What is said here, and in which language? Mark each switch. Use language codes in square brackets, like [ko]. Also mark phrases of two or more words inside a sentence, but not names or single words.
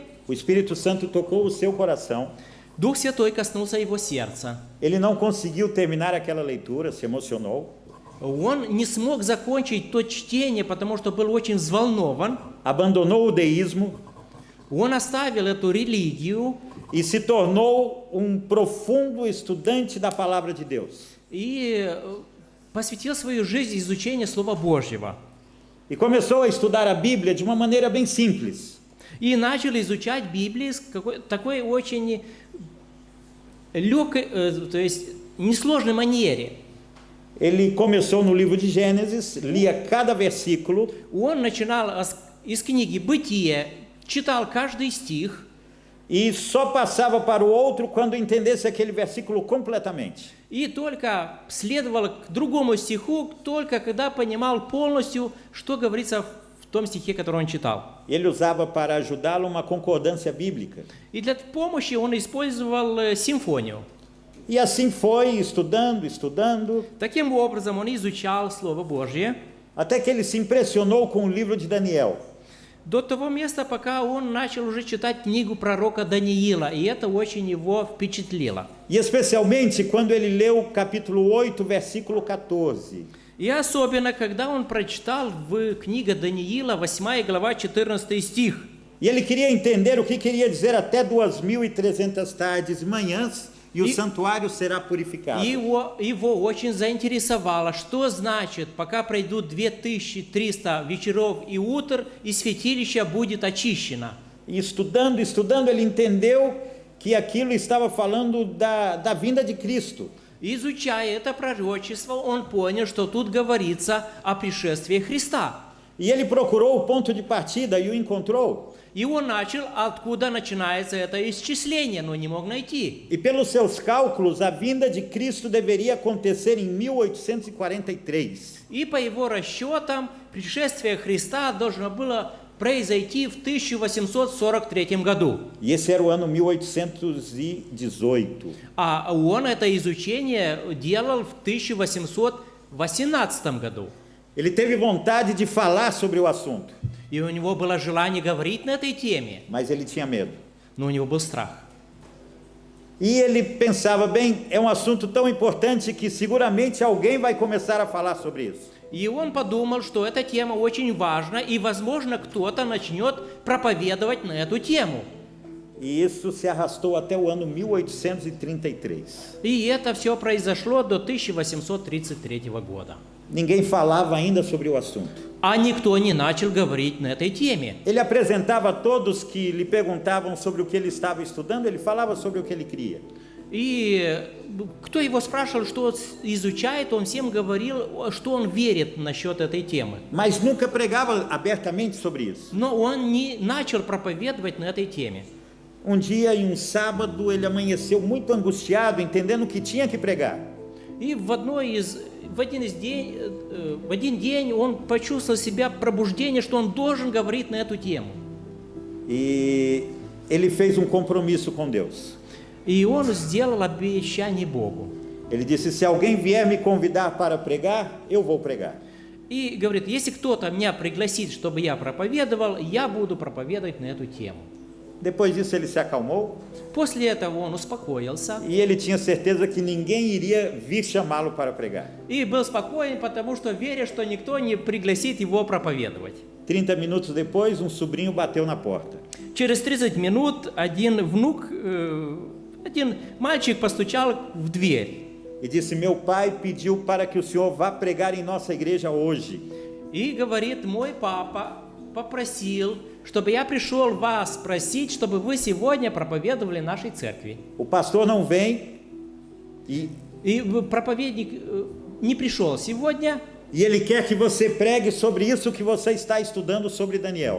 [pt] o Espírito Santo tocou o seu coração. [ru] Дух Святой коснулся его сердца. [pt] Ele não conseguiu terminar aquela leitura, se emocionou. [ru] Он не смог закончить то чтение, потому что был очень взволнован. [pt] Abandonou o deísmo [ru] Он оставил эту религию [pt] e se tornou um profundo estudante da palavra de Deus. [ru] и посвятил свою жизнь изучению Слова Божьего. [pt] E começou a estudar a Bíblia de uma maneira bem simples. [ru] И начал изучать Библию с такой очень легкой, то есть несложной манере. [pt] Ele começou no livro de Gênesis, lia cada versículo [ru] Он начинал из книги «Бытие», читал каждый стих, [pt] e só passava para o outro quando entendesse aquele versículo completamente. [ru] и только следовал к другому стиху, только когда понимал полностью, что говорится в том стихе, который он читал. [pt] Ele usava para ajudá-lo uma concordância bíblica. [ru] И для помощи он использовал симфонию. [pt] E assim foi, estudando, [ru] Таким образом он изучал Слово Божье [pt] até que ele se impressionou com o livro de Daniel. [ru] до того места, пока он начал уже читать книгу пророка Даниила, и это очень его впечатлило. [pt] E especialmente quando ele leu o capítulo 8, versículo 14. [ru] И особенно, когда он прочитал в книге Даниила, 8 глава, 14 стих. [pt] E ele queria entender o que queria dizer até 2.300 tardes e manhãs, e o santuário será purificado. [ru] Его очень заинтересовало, что значит, пока пройдут 2300 вечеров и утр, и святилище будет очищено. [pt] E estudando, ele entendeu que aquilo estava falando da vinda de Cristo. [ru] Изучая это пророчество, он понял, что тут говорится о пришествии Христа. [pt] E ele procurou o ponto de partida e o encontrou. [ru] И он начал, откуда начинается это исчисление, но не мог найти. [pt] E pelos seus cálculos, a vinda de Cristo deveria acontecer em 1843. [ru] И по его расчетам, пришествие Христа должно было произойти в 1843 году. [pt] E esse era o ano 1818. [ru] А он это изучение делал в 1818 году. [pt] Ele teve vontade de falar sobre o assunto, [ru] И у него было желание говорить на этой теме, [pt] mas ele tinha medo. [ru] но у него был страх. [pt] E ele pensava, bem, é um assunto tão importante que seguramente alguém vai começar a falar sobre isso. [ru] И он подумал, что эта тема очень важна, и, возможно, кто-то начнет проповедовать на эту тему. [pt] E isso se arrastou até o ano 1833. [ru] И это все произошло до 1833 года. [pt] Ninguém falava ainda sobre o assunto. [ru] А никто не начал говорить на этой теме. [pt] Ele apresentava a todos que lhe perguntavam sobre o que ele estava estudando, ele falava sobre o que ele queria. [ru] И кто его спрашивал, что он изучает, он всем говорил, что он верит насчет этой темы. [pt] Mas nunca pregava abertamente sobre isso. [ru] Но он не начал проповедовать на этой теме. [pt] Um dia, em um sábado, ele amanheceu muito angustiado, entendendo que tinha que pregar. [ru] И в один день он почувствовал себя пробуждение, что он должен говорить на эту тему. [pt] E ele fez um compromisso com Deus. [ru] И он сделал обещание Богу. [pt] Ele disse, se alguém vier me convidar para pregar, eu vou pregar. [ru] И говорит, если кто-то меня пригласит, чтобы я проповедовал, я буду проповедовать на эту тему. [pt] Depois disso ele se acalmou [ru] После этого он успокоился. [pt] e ele tinha certeza que ninguém iria vir chamá-lo para pregar. [ru] И был спокоен, потому что верил, что никто не пригласит его проповедовать. [pt] 30 minutos depois, um sobrinho bateu na porta. [ru] Через 30 минут один мальчик постучал в дверь. [pt] E disse, meu pai pediu para que o senhor vá pregar em nossa igreja hoje. [ru] И говорит, мой папа попросил, чтобы я пришел вас спросить, чтобы вы сегодня проповедовали нашей церкви. [pt] O pastor não vem e [ru] проповедник не пришел сегодня. [pt] ele quer que você pregue sobre isso que você está estudando sobre Daniel.